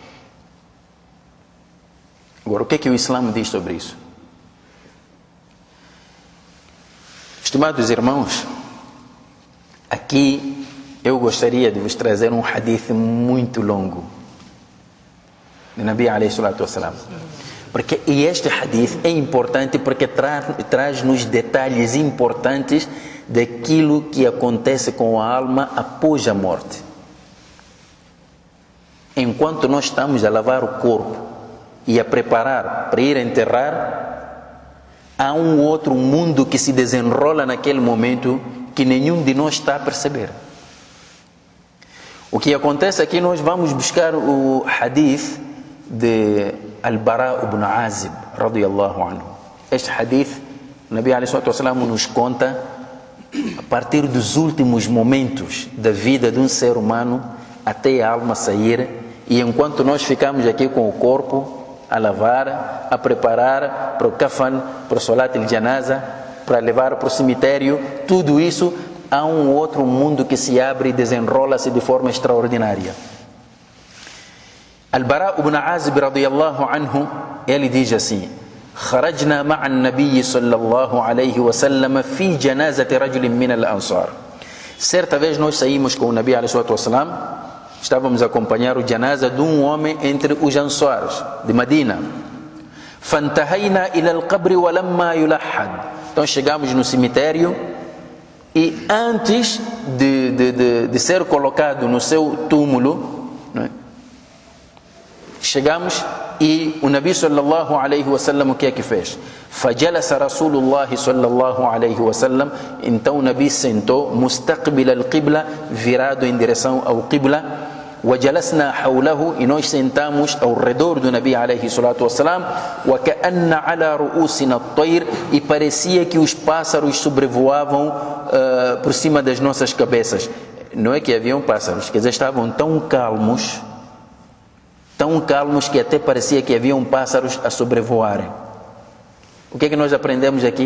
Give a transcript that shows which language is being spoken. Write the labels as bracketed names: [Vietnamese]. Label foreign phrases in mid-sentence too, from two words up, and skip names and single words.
[Portuguese] Agora, o que é que o Islã diz sobre isso? Estimados irmãos, Aqui eu gostaria de vos trazer um hadith muito longo de [Arabic] نبي عليه الصلاة والسلام. [Portuguese] Porque este hadith é importante porque traz-nos detalhes importantes daquilo que acontece com a alma após a morte. Enquanto nós estamos a lavar o corpo e a preparar para ir enterrar, há um outro mundo que se desenrola naquele momento que nenhum de nós está a perceber. O que acontece aqui, nós vamos buscar o hadith de Al-Bara ibn Azib, [Arabic] رضي الله عنه. [Portuguese] Este hadith, o [Arabic] نبي عليه الصلاة والسلام [Portuguese] nos conta a partir dos últimos momentos da vida de um ser humano até a alma sair, e enquanto nós ficamos aqui com o corpo a lavar, a preparar para o kafan, para o [Arabic] صلاة الجنازة, [Portuguese] para levar para o cemitério, tudo isso, há um outro mundo que se abre e desenrola-se de forma extraordinária. Al-Bara ibn Azib [Arabic] رضي الله عنه, [Portuguese] ele diz assim: [Arabic] خرجنا مع النبي صلى الله عليه وسلم في جنازة رجل من الأنصار. [Portuguese] Certa vez nós saímos com o [Arabic] نبي عليه الصلاة والسلام, [Portuguese] estávamos a acompanhar o janaza de um homem entre os Ansars de Medina. [Arabic] فانتهينا إلى القبر ولما يلحد. [Portuguese] Então chegamos no cemitério e antes de ser colocado no seu túmulo, não é? Chegamos e o [Arabic] نبي صلى الله عليه وسلم [Portuguese] o que é que fez? [Arabic] فجلس رسول الله صلى الله عليه وسلم. [Portuguese] Então o Nabi sentou [Arabic] مستقبل القبلة, [Portuguese] virado em direção ao Qibla. [Arabic] وجلسنا حوله, [Portuguese] e nós sentamos ao redor do [Arabic] نبي عليه الصلاة والسلام. وكأن على رؤوسنا الطير, [Portuguese] e parecia que os pássaros sobrevoavam por cima das nossas cabeças. Não é que haviam pássaros, quer dizer, estavam tão calmos que até parecia que haviam pássaros a sobrevoarem. O que é que nós aprendemos aqui?